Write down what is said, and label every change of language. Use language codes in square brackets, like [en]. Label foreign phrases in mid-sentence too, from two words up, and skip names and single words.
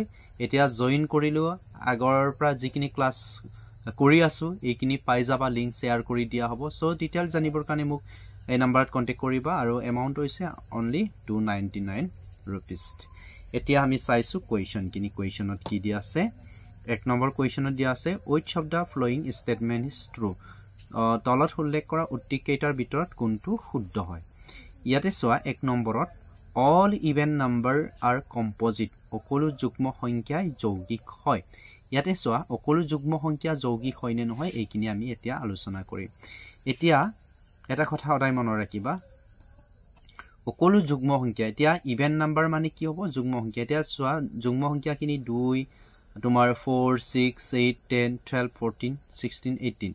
[as] এতিয়া জয়েন কৰিলো আগৰ পৰা যিকিনি ক্লাছ কৰি আছো এইকিনি পাই যাবা, লিংক শেয়াৰ কৰি দিয়া হ'ব। সো ডিটেইল জানিবৰ কাৰণে মোক এই নম্বৰত কন্টাক্ট কৰিবা আৰু এমাউন্ট হৈছে অনলি 299 रुपीस। এতিয়া আমি চাইছো কোৱেশ্চনত কি দিয়া আছে। এক নম্বৰ কোৱেশ্চনত দিয়া আছে [en] which of the following statement is true? [as] তলত উল্লেখ কৰা উক্তিকেইটাৰ ভিতৰত কোনটো শুদ্ধ হয়। ইয়াতে চোৱা এক নম্বৰত [en] all even number are composite, [as] সকলো যুগ্ম সংখ্যা যৌগিক হয়। ইয়াতে চোৱা সকলো যুগ্ম সংখ্যা যৌগিক হয় নে নহয় এইখিনি আমি এতিয়া আলোচনা কৰিম। এতিয়া এটা কথা সদায় মনত ৰাখিবা সকলো যুগ্ম সংখ্যা এতিয়া [en] even number [as] মানে কি হ'ব যুগ্ম সংখ্যা। এতিয়া চোৱা যুগ্ম সংখ্যাখিনি 2 তোমাৰ 4 6 8 10 12 14 16 18।